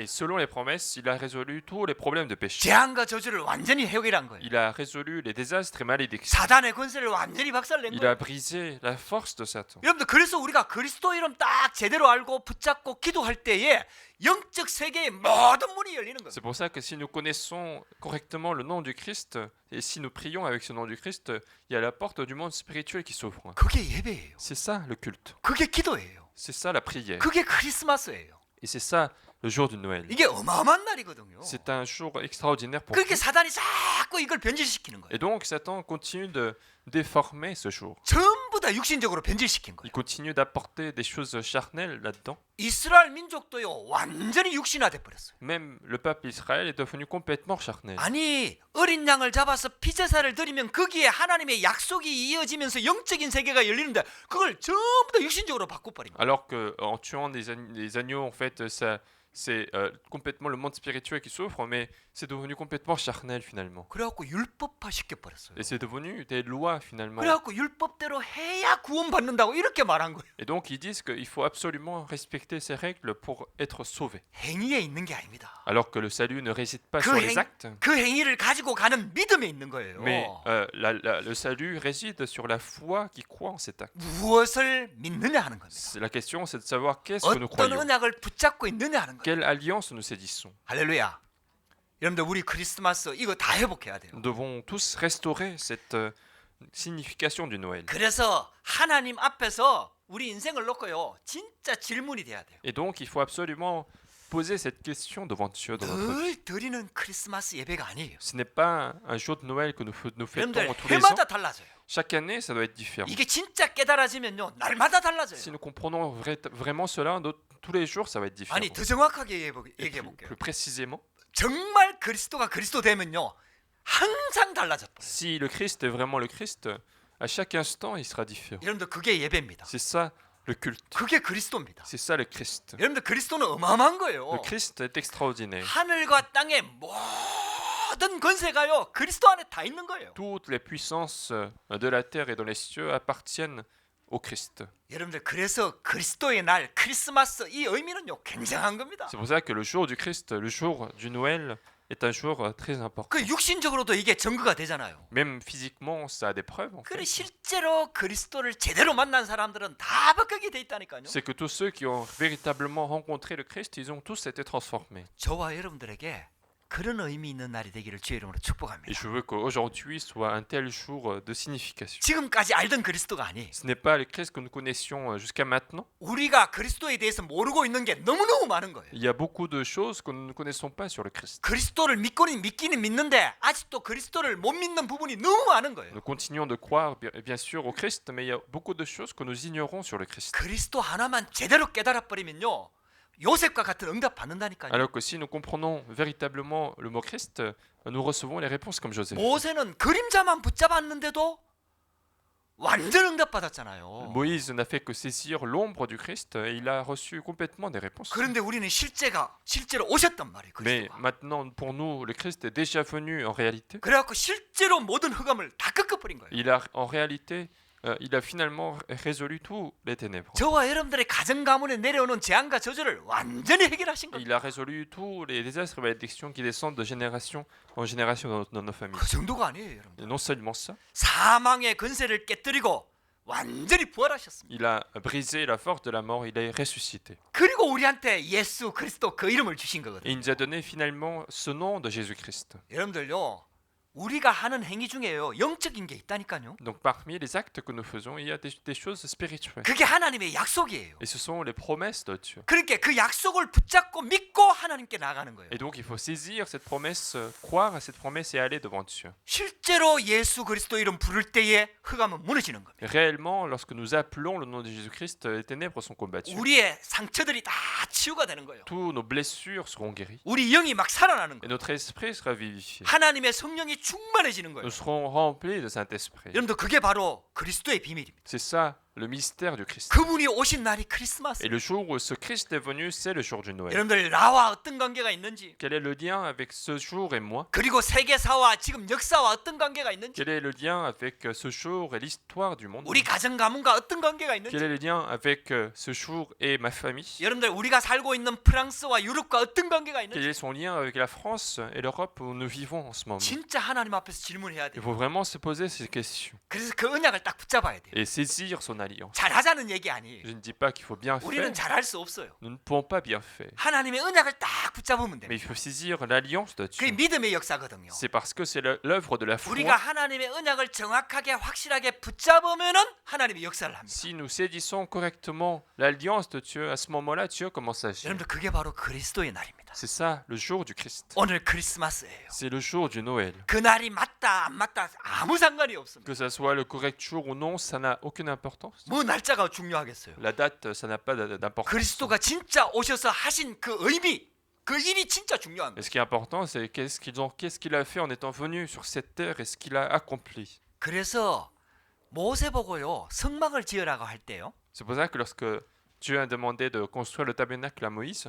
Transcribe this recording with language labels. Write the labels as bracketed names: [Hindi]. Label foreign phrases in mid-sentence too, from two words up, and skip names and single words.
[French] Et selon les promesses, il a résolu tous les problèmes de péché. [Korean] 재앙과 저주를 완전히 해결한 거예요. [French] Il a résolu les désastres et malédictions. [Korean] 사단의 권세를 완전히 박살낸 [French] Il [Korean] 거예요. [French] a brisé la force de Satan. [Korean] 여러분들 그래서 우리가 그리스도 이름 딱 제대로 알고 붙잡고 기도할 때에 영적 세계의 모든 문이 열리는 겁니다. [French] C'est pour ça que si nous connaissons correctement le nom du Christ et si nous prions avec ce nom du Christ, il y a la porte du monde spirituel qui s'ouvre. [Korean] 그게 예배예요. [French] C'est ça le culte. [Korean] 그게 기도예요. [French] C'est ça la prière. [Korean] 그게 크리스마스예요. [French] Et c'est ça le jour du Noël. [Korean] 이게 어마어마한 날이거든요. [French] C'est un jour extraordinaire pour [Korean] 그렇게 [French] nous. [Korean] 사단이 자꾸 이걸 변질시키는 거예요. [French] Et donc Satan continue de déformer ce jour. [Korean] 전부 다 다 육신적으로 변질시킨 거예요. [French] Il continue d'apporter des choses charnelles là-dedans. [Korean] 이스라엘 민족도요 완전히 육신화돼 버렸어요. [French] Même le peuple Israël est devenu complètement charnel. [Korean] 아니 어린 양을 잡아서 피제사를 드리면 거기에 하나님의 약속이 이어지면서 영적인 세계가 열리는데 그걸 전부 다 육신적으로 바꿔버립니다. [French] Alors que en tuant des agneaux, en fait, ça, c'est complètement le monde spirituel qui souffre, mais c'est devenu complètement charnel finalement. [Korean] 그래갖고 율법화 시켜버렸어요. [French] Et c'est devenu des lois finalement. [Korean] 그래갖고 율법대로 해야 구원받는다고 이렇게 말한 거예요. [French] Et donc ils disent qu'il faut absolument respecter ces règles pour être sauvé. [Korean] 행위에 있는 게 아닙니다. [French] Alors que le salut ne réside pas Que sur les hen- actes, [Korean] 그 행위를 가지고 가는 믿음에 있는 거예요. [French] mais le salut réside sur la foi qui croit en cet acte. [Korean] 무엇을 믿느냐 하는 겁니다. [French] La question, c'est de savoir qu'est-ce que nous [Korean] 어떤 [French] croyons. [Korean] 언약을 붙잡고 있느냐 하는 거예요. [French] Quelle alliance nous saisissons. [Korean] 할렐루야. 여러분들 우리 크리스마스 이거 다 회복해야 돼요. [French] Nous devons tous restaurer cette signification du Noël. [Korean] 그래서 하나님 앞에서 우리 인생을 놓고요. 진짜 질문이 돼야 돼요. [French] Et donc, il faut absolument poser cette question devant Dieu dans notre vie. [Korean] 늘 드리는 크리스마스 예배가 아니에요. [French] Ce n'est pas un jour de Noël que nous fêtons [Korean] 여러분들 [French] tous les ans. [Korean] 해마다 달라져요. [French] Chaque année, ça doit être différent. [Korean] 이게 진짜 깨달아지면요. 날마다 달라져요. [French] Si nous comprenons vraiment cela, tous les jours, ça va être différent. [Korean] 아니 더 정확하게 [French] Et [Korean] 얘기해 볼게요. [French] plus précisément, [Korean] 정말 그리스도가 그리스도 되면요. 항상 달라졌다. [French] si le Christ est vraiment le Christ, à chaque instant, il sera différent. [Korean] 여러분들 그게 예배입니다. [French] C'est ça le culte. [Korean] 그게 그리스도입니다. [French] C'est ça le Christ. [Korean] 여러분들 그리스도는 어마어마한 거예요. [French] Le Christ est extraordinaire. [Korean] 하늘과 땅의 모든 권세가요. 그리스도 안에 다 있는 거예요. [French] Toutes les puissances de la terre et dans les cieux appartiennent au Christ. [Korean] 여러분들 그래서 그리스도의 날 크리스마스 이 의미는요. 굉장한 겁니다. [French] C'est pour ça que le jour du Christ, le jour du Noël, est un jour très important. [Korean] 그 육신적으로도 이게 증거가 되잖아요. [French] Même physiquement, ça a des preuves. En [Korean] 그래 [French] fait. [Korean] 실제로 그리스도를 제대로 만난 사람들은 다 바뀌게 돼 있다니까요. [French] C'est que tous ceux qui ont véritablement rencontré le Christ, ils ont tous été transformés. [Korean] 저와 여러분들에게 그런 의미 있는 날이 되기를 주의 이름으로 [French] Et [Korean] 축복합니다. [French] je veux qu'aujourd'hui soit un tel jour de signification. [Korean] 지금까지 알던 그리스도가 아니에요. [French] Ce n'est pas le Christ que nous connaissions jusqu'à maintenant. [Korean] 우리가 그리스도에 대해서 모르고 있는 게 너무너무 많은 거예요. [French] Il y a beaucoup de choses que nous ne connaissons pas sur le Christ. [Korean] 그리스도를 믿기는 믿는데 아직도 그리스도를 못 믿는 부분이 너무 많은 거예요. [French] Nous continuons de croire bien sûr au Christ, mais il y a beaucoup de choses que nous ignorons sur le Christ. [Korean] 그리스도 하나만 제대로 깨달아 버리면요. 요셉과 같은 응답 받는다니까요. [French] Alors que si nous comprenons véritablement le mot Christ, nous recevons les réponses comme Joseph. [Korean] 모세는 그림자만 붙잡았는데도 완전 응답 받았잖아요. [French] Moïse n'a fait que saisir l'ombre du Christ et il a reçu complètement des réponses. [Korean] 그런데 우리는 실제로 오셨단 말이에요. [French] Mais [Korean] 그리스도가. [French] maintenant, pour nous, le Christ est déjà venu en réalité. [Korean] 그래갖고 실제로 모든 흑암을 다 꺾어버린 거예요. [French] En réalité, il a finalement résolu tous les ténèbres. [Korean] 저와 여러분들의 가정 가문에 내려오는 재앙과 저주를 완전히 해결하신 거예요. [French] Il a résolu tous les désastres et malédictions qui descendent de génération en génération dans nos familles. [Korean] 그 정도가 아니에요, 여러분. [French] Et non seulement ça, [Korean] 사망의 근세를 깨뜨리고 완전히 부활하셨습니다. [French] il a brisé la force de la mort, il est ressuscité. [Korean] 그리고 우리한테 예수 그리스도 그 이름을 주신 [French] Et [Korean] 거거든요. [French] il nous a donné finalement ce nom de Jésus-Christ. [Korean] 여러분들요. 우리가 하는 행위 중에요. 영적인 게 있다니까요. [French] Donc parmi les actes que nous faisons, il y a des choses spirituelles. [Korean] 그게 하나님의 약속이에요. [French] Et ce sont les promesses de Dieu. [Korean] 그러니까 그 약속을 붙잡고 믿고 하나님께 나가는 거예요. [French] Et donc il faut saisir cette promesse, croire à cette promesse et aller devant Dieu. [Korean] 실제로 예수 그리스도 이름 부를 때에 흑암은 무너지는 겁니다. [French] Réellement, lorsque nous appelons le nom de Jésus-Christ, les ténèbres sont combattues. [Korean] 우리의 상처들이 다 치유가 되는 거예요. [French] Tous nos blessures seront guéries. [Korean] 우리 영이 막 살아나는 [French] Et [Korean] 거예요. [French] notre esprit sera vivifié. [Korean] 하나님의 성령이 충만해지는 거예요. [French] Nous serons remplis de Saint-Esprit. [Korean] 여러분들 그게 바로 그리스도의 비밀입니다. [French] C'est ça le mystère du Christ. [Korean] 그분이 오신 날이 크리스마스. [French] Et le jour où ce Christ est venu, c'est le jour du Noël. [Korean] 여러분들 나와 어떤 관계가 있는지, [French] Quel est le lien avec ce jour et moi? [Korean] 그리고 세계사와 지금 역사와 어떤 관계가 있는지, [French] Quel est le lien avec ce jour et l'histoire du monde? [Korean] 우리 가정 가문과 어떤 관계가 [French] Quel [Korean] 있는지, [French] est le lien avec ce jour et ma famille? [Korean] 여러분들 우리가 살고 있는 프랑스와 유럽과 어떤 관계가 [French] Quel [Korean] 있는지 [French] est son lien avec la France et l'Europe où nous vivons en ce moment? [Korean] 진짜 하나님 앞에서 질문해야 [French] Il [Korean] 돼요. [French] faut vraiment se poser ces questions [Korean] 그래서 그 언약을 딱 붙잡아야 돼요. [French] et saisir son alliance. [Korean] 잘하자는 얘기 아니에요. [French] Je ne dis pas qu'il faut bien [Korean] 우리는 [French] faire. [Korean] 잘할 수 없어요. [French] Nous ne pouvons pas bien faire. [Korean] 하나님의 언약을 딱 붙잡으면 [French] Mais il [Korean] 됩니다. [French] faut saisir l'alliance de [Korean] 그게 [French] Dieu. [Korean] 믿음의 역사거든요. [French] C'est parce que c'est l'œuvre de la foi. [Korean] 우리가 하나님의 언약을 정확하게 확실하게 붙잡으면은 하나님의 역사를 합니다. [French] Si nous saisissons correctement l'alliance de Dieu, à ce moment-là, Dieu commence à agir. [Korean] 여러분들 그게 바로 그리스도의 날입니다. 날입니다. [French] C'est ça, le jour du Christ. [Korean] 오늘 크리스마스예요. [French] C'est le jour du Noël. [Korean] 그날이 맞다 안 맞다 아무 상관이 없습니다. [French] Que ça soit le correct jour ou non, ça n'a aucune importance. [Korean] 뭐 날짜가 중요하겠어요. [French] La date, ça n'a pas d'importance. [Korean] 그리스도가 진짜 오셔서 하신 그 의미, 그 일이 진짜 중요한 [French] Et [Korean] 거예요. [French] ce qui est important, c'est qu'est-ce qu'il a fait en étant venu sur cette terre et ce qu'il a accompli. [Korean] 그래서 모세 보고요 성막을 지으라고 할 때요 [French] C'est pour ça que lorsque Dieu a demandé de construire le tabernacle à Moïse,